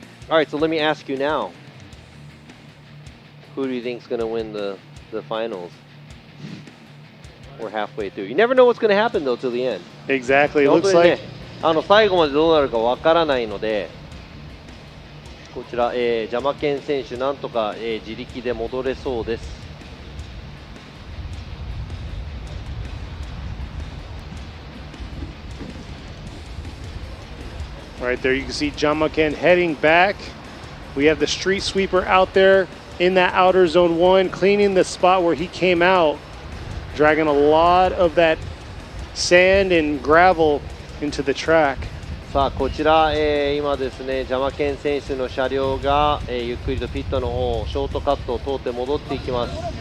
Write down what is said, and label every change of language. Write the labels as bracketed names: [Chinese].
[English] Alright, so let me ask you now. Who do you think is going to win the finals? We're halfway through. You never know what's going to happen though till the end. Exactly. It looks like [Japanese] 最後までどうなるかわからないので。こちら、ジャマケン選手なんとか、自力で戻れそうです。 [English] Right there, you can see Jamaken heading back. We have the street sweeper out there in that outer zone 1, cleaning the spot where he came out, dragging a lot of that sand and gravel into the track. [Japanese] さあこちら、今ですねジャマケン選手の車両が、ゆっくりとピットの方ショートカットを通って戻っていきます。